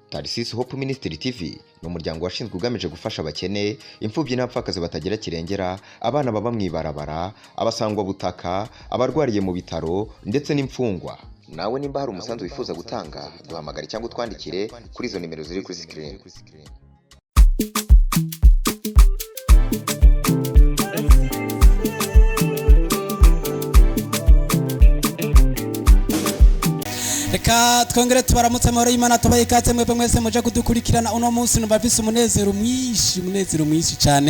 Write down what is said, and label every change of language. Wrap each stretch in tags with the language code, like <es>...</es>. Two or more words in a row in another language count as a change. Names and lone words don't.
<rn>Narcisse Hope Ministry TV ni umuryango washinzwe ugamije gufasha abakene, imfubyi n'abapfakazi batagira kirengera, abana baba mwibarabara, abasangwa butaka, abarwariye mu bitaro ndetse n'imfungwa. Nawe nimba hari umusanzu wifuza gutanga, duhamagare cyangwa utwandikire kuri izo nimero ziri kuri screen. Reka twongere tubaramutse amahoro y'Imana tubaye ikaze mwebwe mwese muje kudukurikirana uno munsi numva bise umunezero mwinshi cyane.</rn>